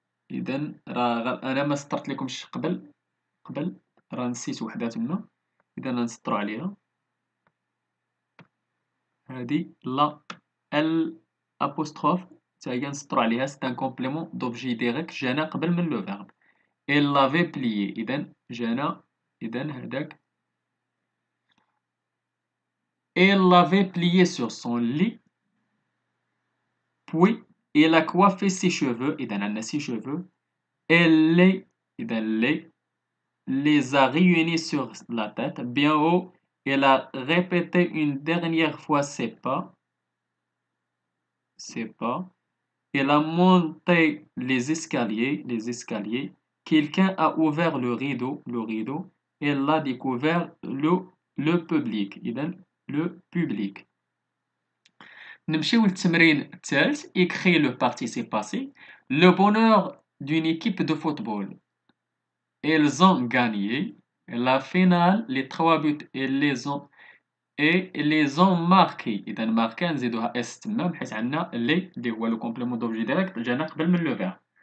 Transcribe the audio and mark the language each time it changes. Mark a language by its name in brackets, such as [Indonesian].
[Arabic] إذا راه أنا ما سطرت لكمش قبل راه نسيت وحدة تما. إذا نسطرو عليها. هادي لا ال apostrophe تا هي نسطرو عليها. [French] C'est un complément d'objet direct [Arabic] جانا قبل من [French] le verbe. Elle l'avait plié. [Arabic] إذا جانا هداك. [French] Elle l'avait plié sur son lit. Puis il a coiffé ses cheveux. [Arabic] إذا عندنا [French] ses cheveux. Elle les a réunis sur la tête. Bien haut, elle a répété une dernière fois ses pas. Elle a monté les escaliers. Quelqu'un a ouvert le rideau. Elle a découvert le public. إذا le public. [Arabic] نمشيو للتمرين الثالث. [French] Écrit le participe passé. Le bonheur d'une équipe de football. Ils ont gagné la finale. Les 3 buts et les ont marqués. [Arabic] إذا marqué نزيدوها اس تما بحيث عندنا اللي هو le complément d'objet direct جانا قبل من le verbe.